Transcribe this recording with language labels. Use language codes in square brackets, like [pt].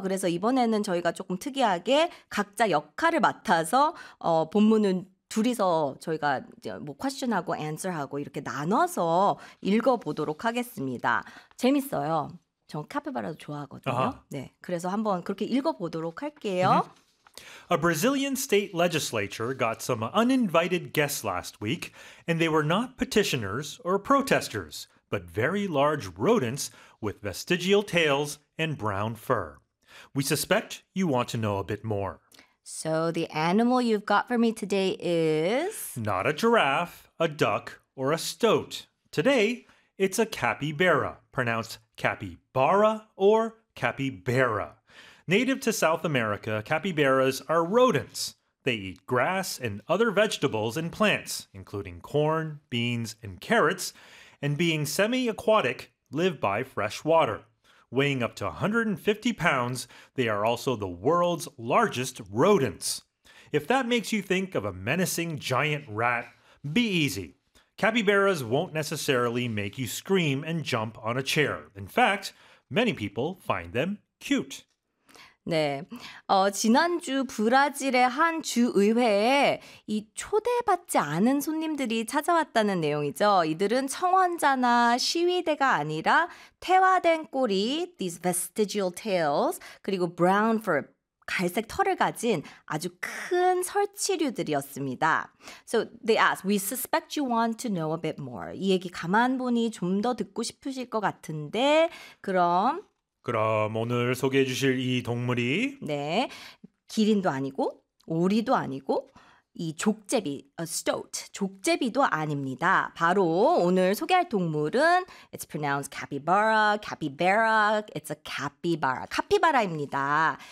[ko] 그래서 이번에는 저희가 조금 특이하게 각자 역할을 맡아서 본문은 둘이서 저희가 뭐 question하고 answer하고 이렇게 나눠서 읽어보도록 하겠습니다. 재밌어요. 전 카피바라도 좋아하거든요. 네, 그래서 한번 그렇게 읽어보도록 할게요. [en] A Brazilian state legislature got some uninvited guests last week, and they were not petitioners or protesters, but very large rodents with vestigial tails and brown fur. We suspect you want to know a bit more. So the animal you've got for me today is... Not a giraffe, a duck, or a stoat. Today, it's a capybara, pronounced capybara or capybara. Native to South America, capybaras are rodents. They eat grass and other vegetables and plants, including corn, beans, and carrots, and being semi-aquatic, live by fresh water. Weighing up to 150 pounds, they are also the world's largest rodents. If that makes you think of a menacing giant rat, be easy. Capybaras won't necessarily make you scream and jump on a chair. In fact, many people find them cute. [ko] 네. 지난주 브라질의 한 주의회에 이 초대받지 않은 손님들이 찾아왔다는 내용이죠. 이들은 청원자나 시위대가 아니라 퇴화된 꼬리, [en] these vestigial tails, [ko] 그리고 [en] brown fur, [ko] 갈색 털을 가진 아주 큰 설치류들이었습니다. [en] So they asked, we suspect you want to know a bit more. [ko] 이 얘기 가만 보니 좀 더 듣고 싶으실 것 같은데, 그럼 오늘 소개해 주실 이 동물이 네, 기린도 아니고 오리도 아니고 이 족제비, a stoat, 족제비도 아닙니다. 바로 오늘 소개할 동물은 [en] It's pronounced capybara, capybara, it's a capybara, [ko] 카피바라입니다.